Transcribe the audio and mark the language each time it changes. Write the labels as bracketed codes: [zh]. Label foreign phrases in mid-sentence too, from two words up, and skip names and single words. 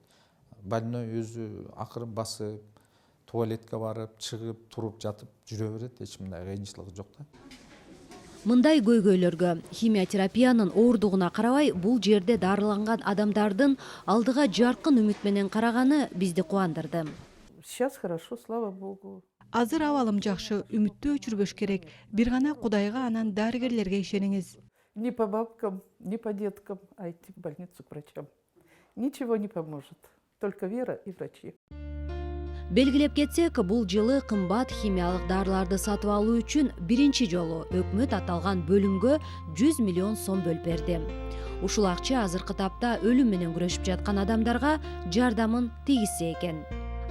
[ky] Больной өзү акырын басып, туалетке барып, чыгып, туруп, жатып жүрө берет, эч мындай кыйынчылыгы жок да. Мындай көйгөйлөргө химиотерапиянын оордугуна карабай, бул жерде дарыланган адамдардын алдыга жаркын үмүт менен караганы бизди кубандырды. [ru] Сейчас хорошо, слава богу. [ky] Азыр абалым жакшы, үмүттү өчүрбөш керек. Бир гана Кудайга, анан дарыгерлерге ишениңиз. [ru] Ни по бабкам, ни по деткам, а идти в больницу к врачам. Ничего не поможет, только вера и врачи. [ky] Белгилеп кетсек, бул жылы кымбат химиялык дарыларды сатып алуу үчүн биринчи жолу өкмөт аталган бөлүмгө 100 миллион сом бөлүп берди. Ушул акча азыркы тапта өлүм менен күрөшүп жаткан адамдарга жардамын тийгизсе экен.